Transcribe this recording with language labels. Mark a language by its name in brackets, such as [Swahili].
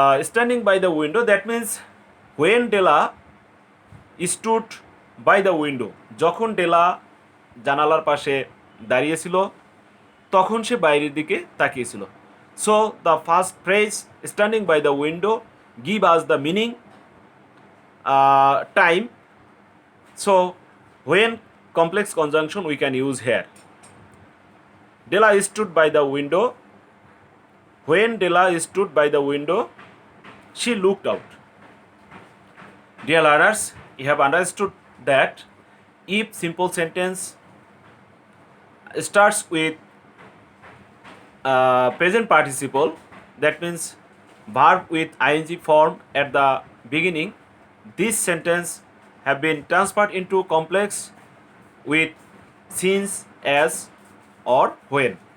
[English] Standing by the window, that means when Della stood by the window, [Bangla] যখন ডেলা জানালার পাশে দাঁড়িয়েছিল তখন সে বাইরের দিকে তাকিয়েছিল। [English] So the first phrase standing by the window give us the meaning time. So when complex conjunction we can use here. Della stood by the window, when Della stood by the window she looked out. Dear learners, you have understood that if simple sentence starts with present participle, that means verb with ing form at the beginning, this sentence have been transferred into complex with since, as or when.